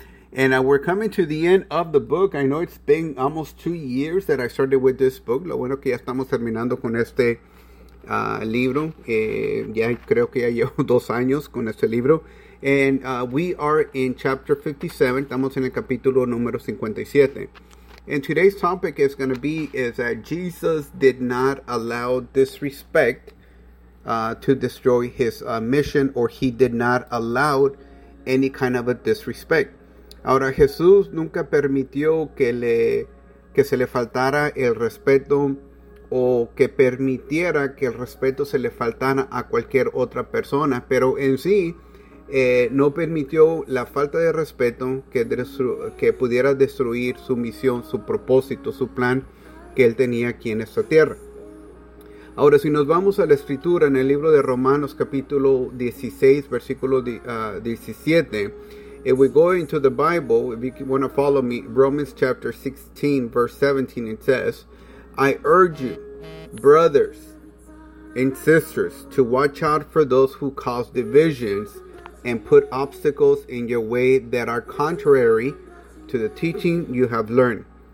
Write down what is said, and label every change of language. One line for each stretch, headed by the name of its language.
English: And we're coming to the end of the book. I know it's been almost 2 years that I started with this book.
Spanish: Lo bueno que ya estamos terminando con este libro. Ya creo que ya llevo 2 años con este libro.
English: And we are in chapter 57.
Spanish: Estamos en el capítulo número 57.
English: And today's topic is going to be is that Jesus did not allow disrespect to destroy his mission, or he did not allow any kind of a disrespect.
Spanish: Ahora, Jesús nunca permitió que se le faltara el respeto, o que permitiera que el respeto se le faltara a cualquier otra persona, pero en sí no permitió la falta de respeto que pudiera destruir su misión, su propósito, su plan que él tenía aquí en esta tierra. Ahora, si nos vamos a la escritura en el libro de Romanos capítulo 16, versículo 17,
English: if we go into the Bible, if you want to follow me, Romans chapter 16, verse 17, it says, I urge you, brothers and sisters, to watch out for those who cause divisions and put obstacles in your way that are contrary to the teaching you have learned.